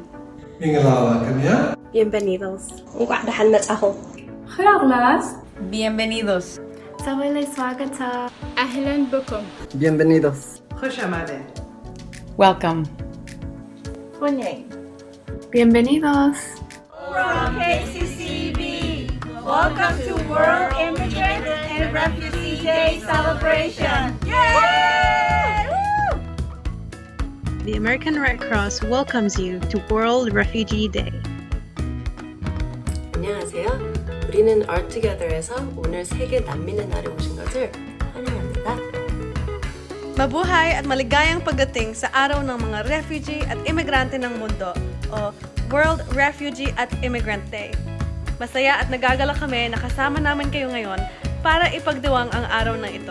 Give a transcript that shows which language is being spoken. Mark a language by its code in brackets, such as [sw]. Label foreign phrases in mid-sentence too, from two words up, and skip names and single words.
[es] Bienvenidos. Bienvenidos. سوال سواگتا. [ar] أهلا بكم. [es] Bienvenidos. [fa] خوش آمدید. [en] Welcome. [es] Bienvenidos. [en] From KCCEB, welcome to World Immigrant and Refugee Day celebration. Yay! Woo! The American Red Cross welcomes you to World Refugee Day. [ko] 안녕하세요. 우리는 ARTogether에서 오늘 세계 난민의 날에 오신 것을 환영합니다. [tl] Mabuhay at maligayang pagdating sa araw ng mga refugee at imigrante ng mundo o [en] World Refugee [tl] at [en] Immigrant Day. [tl] Masaya at nagagala kami na kasama namin kayo ngayon para ipagdiwang ang araw na ito.